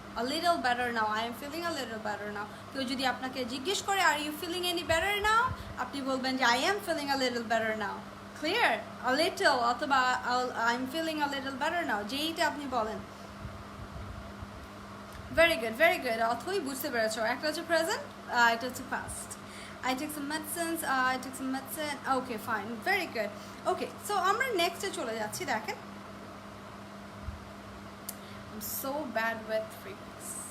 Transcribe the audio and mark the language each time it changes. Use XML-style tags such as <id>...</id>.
<en>a little better now, I am feeling a little better now.</en> <bn>কেউ যদি আপনাকে জিজ্ঞেস করে</bn> <en>are you feeling any better now,</en> <bn>আপনি বলবেন যে</bn> <en>I am feeling a little better now. Clear? A little অথবা I'm feeling a little better now,</en> <bn>যেইটা আপনি বলেন।</bn> <en>Very good, very good.</en> <bn>অথই বুঝতে পেরেছো। একটা হচ্ছে present, এটা হচ্ছে past.</bn> <en>I took some medicines, I took some medicine. Okay, fine. Very good.</en> <bn>Okay, so আমরা next এ চলে যাচ্ছি, দেখেন।</bn> <en>I'm so bad with freaks.</en>